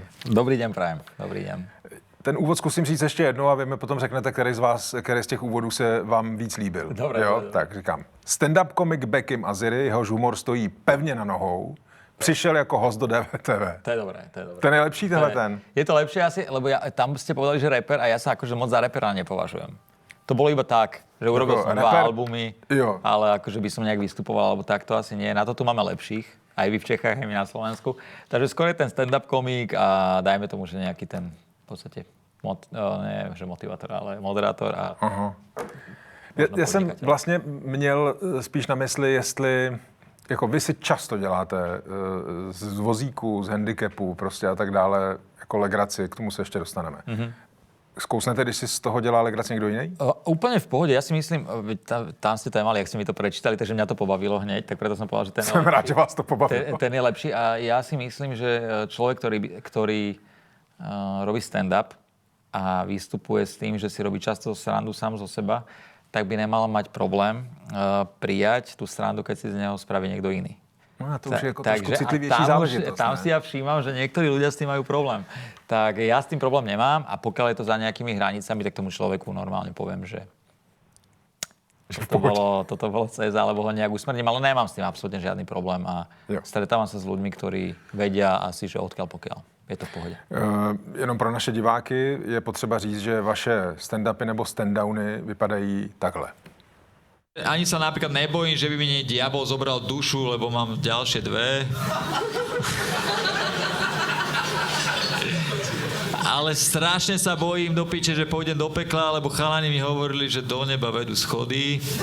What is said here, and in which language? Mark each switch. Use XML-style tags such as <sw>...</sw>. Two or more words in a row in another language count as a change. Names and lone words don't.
<sk>Dobrý den, prajem. Dobrý den.</sk> <cs>Ten úvod zkusím říct ještě jednou a vy mi potom řeknete, který z těch úvodů se vám víc líbil. Dobré, jo? dobré. Tak říkám. Stand-up komik Bekim Maziri, jehož humor stojí pevně na nohou, přišel jako host do DVTV. To je dobré, to je dobré. To je nejlepší ten.</cs> <sk>Je to lepšie asi, lebo tam ste povedali, že rapper a ja sa akože moc za rapera nepovažujem. To bolo iba tak, že urobil som dva albumy,</sk> <cs>jo.</cs> <sk>Ale akože by som nejak vystupoval, alebo tak to asi nie. Na to tu máme lepších, aj vy v Čechách, aj my na Slovensku. Takže skôr je ten stand-up komik a dajme tomu, že nejaký ten v podstate ne, že motivátor, ale moderátor a...</sk> <cs>Aha. Já jsem vlastně měl spíš na mysli, jestli jako vy si často děláte z vozíků, z handicapů prostě a tak dále, jako legraci, k tomu se ještě dostaneme. Mm-hmm. Zkousnete, když si z toho dělá legraci někdo jiný?</cs> <sk>Úplne v pohode. Ja si myslím, tam ste to aj mali, ak ste mi to prečítali, takže mňa to pobavilo hneď, tak preto som povedal, že ten</sk> <cs>Jsem rád, že vás to pobavilo.</cs> <sk>Ten je lepší a ja si myslím, že človek, ktorý robí stand-up a vystupuje s tým, že si robí často srandu sám zo seba, tak by nemal mať problém prijať tú srandu, keď si z neho spraví niekto iný.</sk> <cs>No a to už je jako trošku citlivější záležitost.</cs> <sk>Tam si ja všímam, že niektorí ľudia s tým majú problém. Tak ja s tým problém nemám a pokiaľ je to za nejakými hranicami, tak tomu človeku normálne poviem, že toto bolo cez, alebo ho nejak usmrním, ale nemám s tým absolútne žiadny problém a stretávam sa s ľuďmi, ktorí vedia asi, že odkiaľ pokiaľ.</sk> <cs>Je to v pohodě. Jenom pro naše diváky je potřeba říct, že vaše stand-upy nebo stand-downy vypadají takhle.</cs> <sk>Ani sa napríklad nebojím, že by mi diabol zobral dušu, lebo mám ďalšie dve. Ale strašne sa bojím do piče, že pôjdem do pekla, lebo chalani mi hovorili, že do neba vedú schody.</sk>